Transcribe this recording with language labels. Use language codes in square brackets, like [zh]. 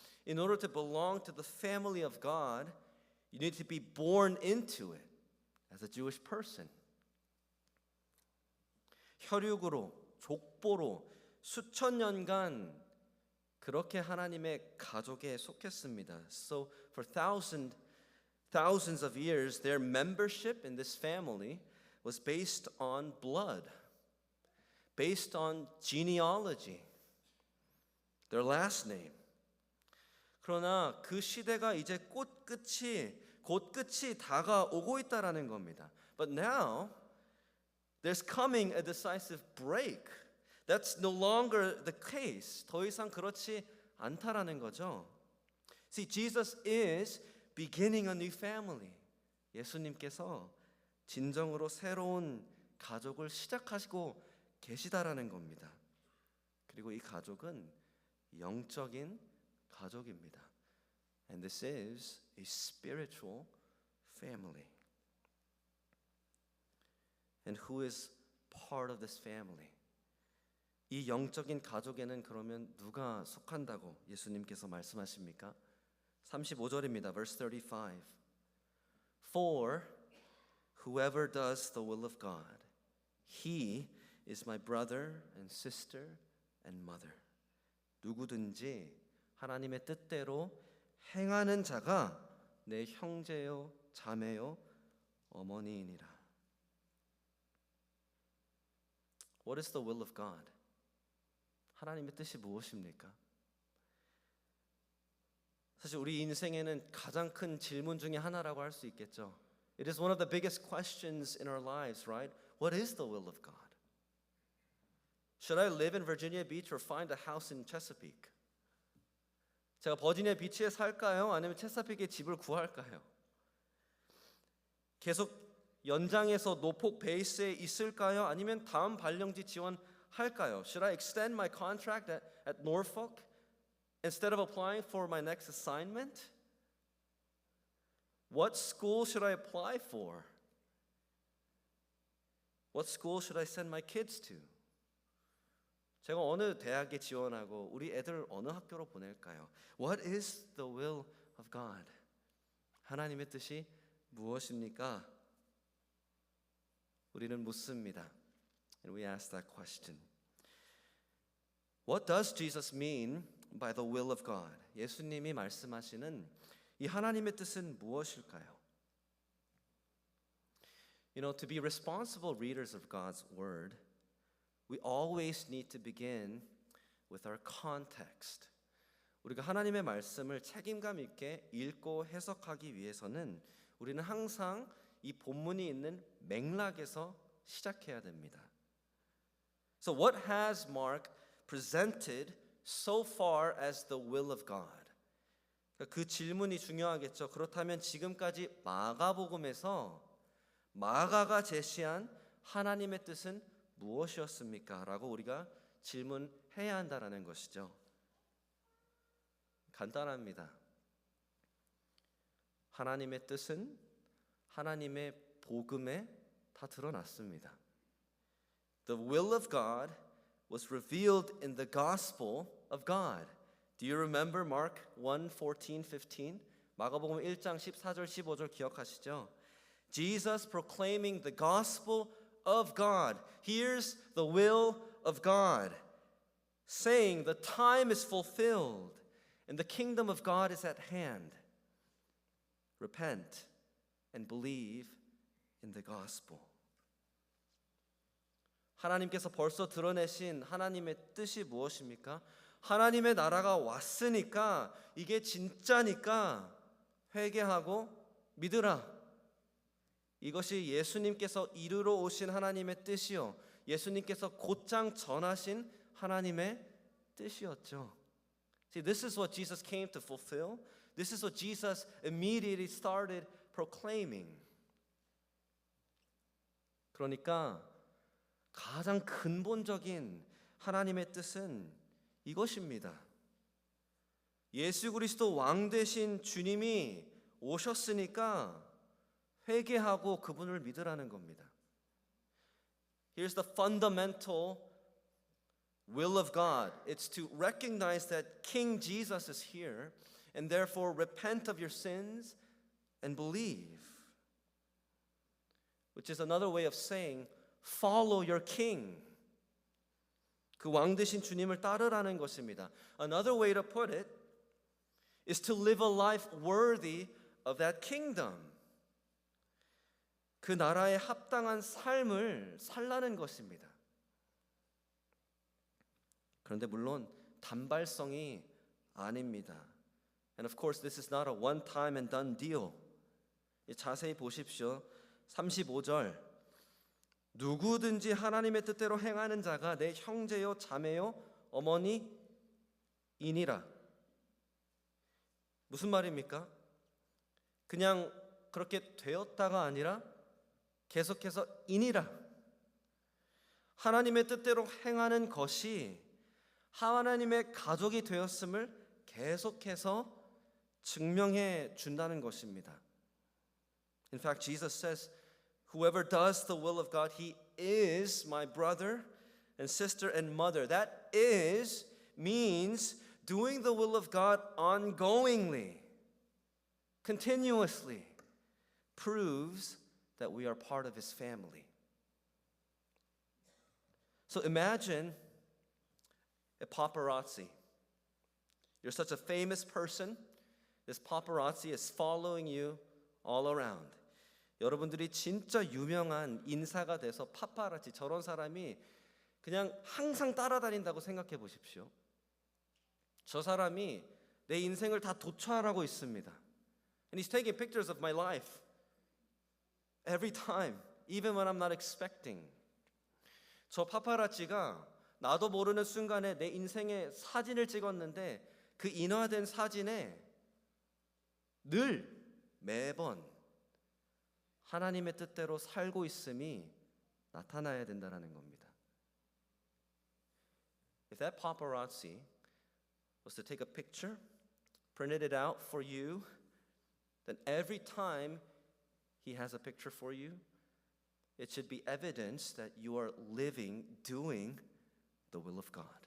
[en] In order to belong to the family of God, you need to be born into it as a Jewish person. [ko] 혈육으로, 족보로 수천 년간 그렇게 하나님의 가족에 속했습니다. [en] So for thousands of years, their membership in this family was based on blood, based on genealogy, their last name. [ko] 그러나 그 시대가 이제 곧 끝이 다가오고 있다라는 겁니다. [en] But now there's coming a decisive break. That's no longer the case. [ko] 더 이상 그렇지 않다라는 거죠. [en] See, Jesus is beginning a new family. [ko] 예수님께서 진정으로 새로운 가족을 시작하시고 계시다라는 겁니다. 그리고 이 가족은 영적인 가족입니다. [en] And this is a spiritual family. And who is part of this family? [ko] 이 영적인 가족에는 그러면 누가 속한다고 예수님께서 말씀하십니까? 35절입니다. [en] Verse 35. For whoever does the will of God, he is my brother and sister and mother. [ko] 누구든지 하나님의 뜻대로 행하는 자가 내 형제요, 자매요, 어머니이니라. [en] What is the will of God? [ko] 하나님의 뜻이 무엇입니까? 사실 우리 인생에는 가장 큰 질문 중에 하나라고 할 수 있겠죠. [en] It is one of the biggest questions in our lives, right? What is the will of God? Should I live in Virginia Beach or find a house in Chesapeake? [ko] 제가 버지니아 비치에 살까요? 아니면 체사픽에 집을 구할까요? 계속 연장해서 노폭 베이스에 있을까요? 아니면 다음 발령지 지원할까요? [en] Should I extend my contract at Norfolk instead of applying for my next assignment? What school should I apply for? What school should I send my kids to? [ko] 제가 어느 대학에 지원하고 우리 애들 어느 학교로 보낼까요? [en] What is the will of God? [ko] 하나님의 뜻이 무엇입니까? 우리는 묻습니다. [en] And we ask that question. What does Jesus mean by the will of God? [ko] 예수님이 말씀하시는 이 하나님의 뜻은 무엇일까요? [en] You know, to be responsible readers of God's word, we always need to begin with our context. [ko] 우리가 하나님의 말씀을 책임감 있게 읽고 해석하기 위해서는 우리는 항상 이 본문이 있는 맥락에서 시작해야 됩니다. [en] So what has Mark presented so far as the will of God? [ko] 그 질문이 중요하겠죠. 그렇다면 지금까지 마가복음에서 마가가 제시한 하나님의 뜻은 무엇이었습니까? 라고 우리가 질문해야 한다는 것이죠. 간단합니다. 하나님의 뜻은 하나님의 복음에 다 드러났습니다. [en] The will of God was revealed in the gospel of God. Do you remember Mark 1:14-15? [ko] 마가복음 1장 14절 15절 기억하시죠? [en] Jesus proclaiming the gospel of God. Here's the will of God. Saying the time is fulfilled and the kingdom of God is at hand. Repent and believe in the gospel. [ko] 하나님께서 벌써 드러내신 하나님의 뜻이 무엇입니까? 하나님의 나라가 왔으니까 이게 진짜니까 회개하고 믿으라. 이것이 예수님께서 이루러 오신 하나님의 뜻이요, 예수님께서 곧장 전하신 하나님의 뜻이었죠. [en] See, this is what Jesus came to fulfill. This is what Jesus immediately started proclaiming. [ko] 그러니까 가장 근본적인 하나님의 뜻은 이것입니다. 예수 그리스도 왕 되신 주님이 오셨으니까 회개하고 그분을 믿으라는 겁니다. [en] Here's the fundamental will of God. It's to recognize that King Jesus is here and therefore repent of your sins and believe. Which is another way of saying follow your king. [ko] 그 왕 되신 주님을 따르라는 것입니다. [en] Another way to put it is to live a life worthy of that kingdom. [ko] 그 나라에 합당한 삶을 살라는 것입니다. 그런데 물론 단발성이 아닙니다. [en] And of course this is not a one time and done deal. [ko] 자세히 보십시오. 35절. 누구든지 하나님의 뜻대로 행하는 자가 내 형제요 자매요 어머니이니라. 무슨 말입니까? 그냥 그렇게 되었다가 아니라 계속해서 이니라. 하나님의 뜻대로 행하는 것이 하나님의 가족이 되었음을 계속해서 증명해 준다는 것입니다. [en] In fact, Jesus says, whoever does the will of God, he is my brother and sister and mother. That is means doing the will of God ongoingly, continuously, proves that we are part of his family. So imagine a paparazzi. You're such a famous person. This paparazzi is following you all around. [ko] 여러분들이 진짜 유명한 인사가 돼서 파파라치, 저런 사람이 그냥 항상 따라다닌다고 생각해 보십시오. 저 사람이 내 인생을 다 도촬하고 있습니다. [en] And he's taking pictures of my life every time, even when I'm not expecting. [ko] 저 파파라치가 나도 모르는 순간에 내 인생의 사진을 찍었는데 그 인화된 사진에 늘 매번 하나님의 뜻대로 살고 있음이 나타나야 된다는 겁니다. [en] If that paparazzi was to take a picture, printed it out for you, then every time he has a picture for you, it should be evidence that you are living, doing the will of God.